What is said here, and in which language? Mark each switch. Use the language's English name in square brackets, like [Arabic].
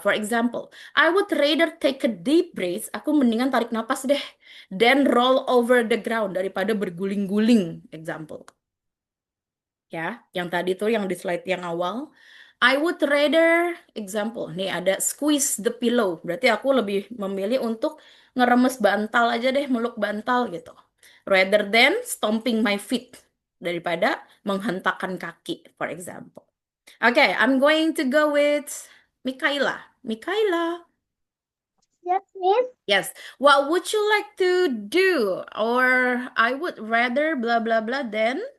[English] For example, I would rather take a deep breath. [Indonesian] Aku mendingan tarik napas deh. [English] Then roll over the ground [Indonesian] daripada berguling-guling. Example. Ya, yang tadi tuh yang di slide yang awal. [English] I would rather, example, nih ada squeeze the pillow. [Indonesian] Berarti aku lebih memilih untuk ngeremes bantal aja deh, meluk bantal gitu. [English] Rather than stomping my feet. [Indonesian] Daripada menghentakkan kaki, [English] for example. Okay, I'm going to go with Mikaela. Mikaela. Yes, Miss. Yes. What would you like to do? Or I would rather blah blah blah than